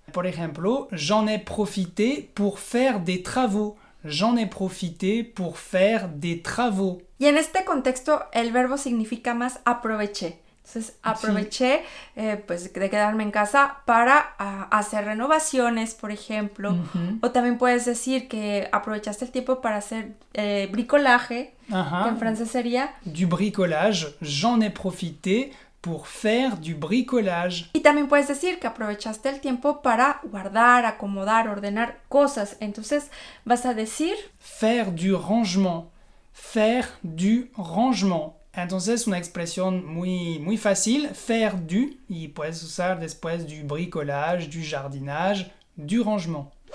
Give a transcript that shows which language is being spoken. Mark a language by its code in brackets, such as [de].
[fr] Por ejemplo, j'en ai profité pour faire des travaux. J'en ai profité pour faire des travaux. [es] Y en este contexto el verbo significa más aproveché. Entonces aproveché pues de quedarme en casa para hacer renovaciones, por ejemplo. O también puedes decir que aprovechaste el tiempo para hacer bricolaje, que en francés sería... [fr] Du bricolage, j'en ai profité pour faire du bricolage. [es] Y también puedes decir que aprovechaste el tiempo para guardar, acomodar, ordenar cosas. Entonces vas a decir... [fr] Faire du rangement. Faire du rangement. [es] Entonces una expresión muy fácil, faire du, y puedes usar después du bricolage, du jardinage, du rangement.